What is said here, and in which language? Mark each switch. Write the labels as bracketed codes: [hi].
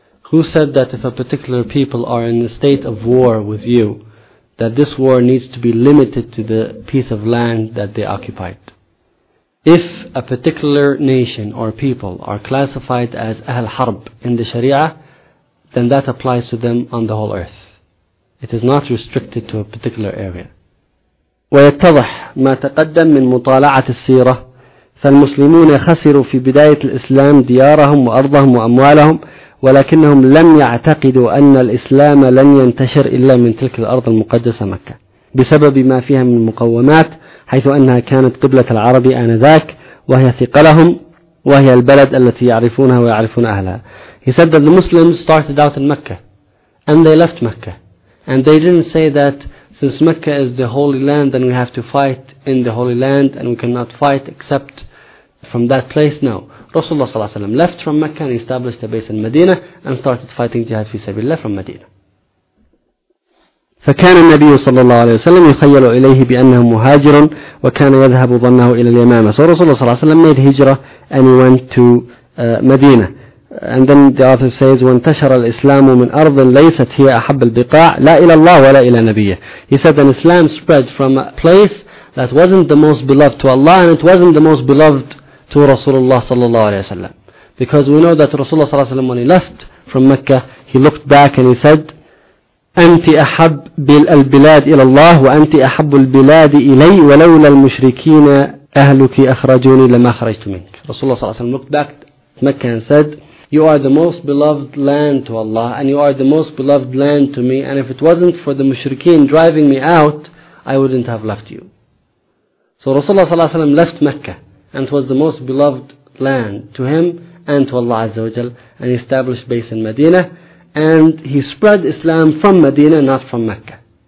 [en] Who said that if a particular people are in a state of war with you, that this war needs to be limited to the piece of land that they occupied? If a particular nation or people are classified as Ahl Harb in the Sharia, then that applies to them on the whole earth. It is not restricted to a particular area. [ar] ويتضح ما تقدم من مطالعة السيرة فالمسلمون خسروا في بداية الإسلام ديارهم وأرضهم وأموالهم ولكنهم لم يعتقدوا أن الإسلام لن ينتشر إلا من تلك الأرض المقدسة مكة بسبب ما فيها من مقومات حيث أنها كانت قبلة العرب آنذاك وهي ثقلهم وهي البلد التي يعرفونها ويعرفون أهلها. [en] He said that the Muslims started out in Mecca and they left Mecca, and they didn't say that since Mecca is the holy land, then we have to fight in the holy land, and we cannot fight except from that place. No. Rasulullah ﷺ left from Mecca and established a base in Medina and started fighting jihad fi sabilillah from Medina. [ar] فكان النبي صلى الله عليه وسلم يخيل إليه بأنه مهاجر وكان يذهب ظنه إلى اليمامة. [en] So Rasulullah صلى الله عليه وسلم made hijrah and he went to Medina. And then the author says, [ar] وانتشر الإسلام من أرض ليست هي أحب البقاع لا إلى الله ولا إلى نبيه. [en] He said that Islam spread from a place that wasn't the most beloved to Allah and it wasn't the most beloved to Rasulullah صلى الله عليه وسلم. Because we know that Rasulullah صلى الله عليه وسلم, when he left from Mecca, he looked back and he said, [ar] أنت أحب البلاد إلى الله وأنت أحب البلاد إلي ولولا المشركين أهلك أخرجوني لما خرجت منك. [en] Rasulullah صلى الله عليه وسلم looked back to Mecca and said, you are the most beloved land to Allah and you are the most beloved land to me, and if it wasn't for the mushrikeen driving me out, I wouldn't have left you. So Rasulullah sallallahu alaihi wasallam left Mecca and it was the most beloved land to him and to Allah azza wa jal, and he established base in Medina and he spread Islam from Medina, not from Mecca.